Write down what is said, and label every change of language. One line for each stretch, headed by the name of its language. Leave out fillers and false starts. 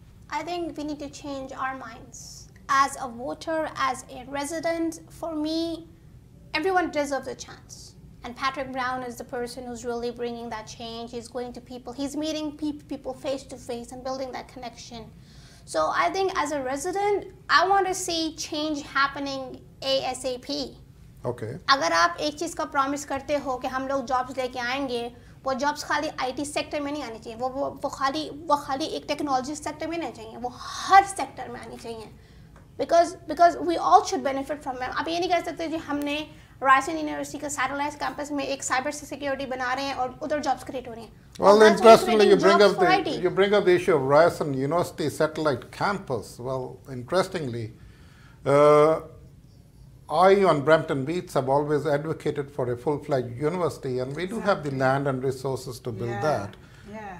English: I think we need to change our minds. As a voter, as a resident, for me, everyone deserves a chance. And Patrick Brown is the person who's really bringing that change. He's going to people, he's meeting people face to face and building that connection. So I think as a resident, I want to see change happening ASAP. Okay.
Hindi: अगर आप एक चीज़ का promise करते हो कि हम लोग jobs लेके आएंगे, वो jobs खाली IT sector में नहीं आनी चाहिए, वो खाली एक technology sector में नहीं चाहिए, वो हर sector में आनी चाहिए.
English: Because we all should benefit from it.
Hindi: आप ये नहीं कह सकते कि हमने रायसन यूनिवर्सिटी का सैटेलाइट कैंपस में एक साइबर सिक्योरिटी बना रहे हैं और उधर जॉब्स क्रिएट हो रही हैं.
English: Well, interestingly, you bring up the issue of Ryerson University satellite campus. Well, interestingly, I on Brampton Beats have always advocated for a full-fledged university, and we do have the land and resources to build that. Yeah.